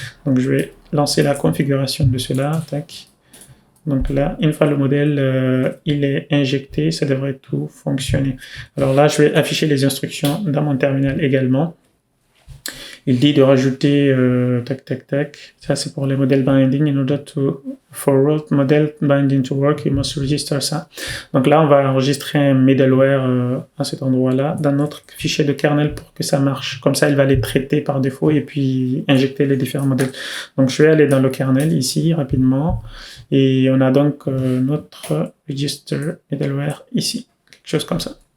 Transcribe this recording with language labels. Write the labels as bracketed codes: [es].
[fr] Donc je vais lancer la configuration de cela, tac. Donc là, une fois le modèle il est injecté, ça devrait tout fonctionner. Alors là, je vais afficher les instructions dans mon terminal également. Il dit de rajouter ça c'est pour les modèles binding. [en] In order for route model binding to work, you must register ça. [fr] Donc là, on va enregistrer un middleware à cet endroit-là dans notre fichier de kernel pour que ça marche. Comme ça, il va les traiter par défaut et puis injecter les différents modèles. Donc je vais aller dans le kernel ici rapidement. Et on a donc notre register middleware ici, quelque chose comme ça.